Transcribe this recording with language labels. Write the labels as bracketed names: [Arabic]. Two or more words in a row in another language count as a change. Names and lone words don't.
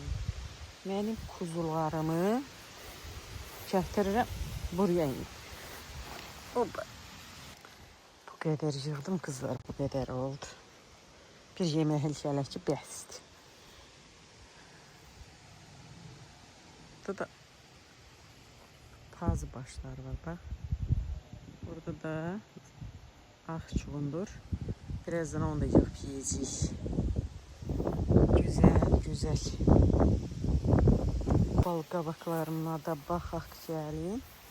[Azerbaijani] Mənim kuzularımı gətirirəm buraya. Hoppa. Bu qədər yığdım kızlar, bu qədər oldu. Bir yemək hələ ki bəsdir. Burada da pazı başları var bak. Burada da ağ çuğundur. [Turkish] Birazdan onu da yığıp yiyeceğiz. Güzel, güzel. [Azerbaijani] Bal qabaqlarına da baxaq gəlin.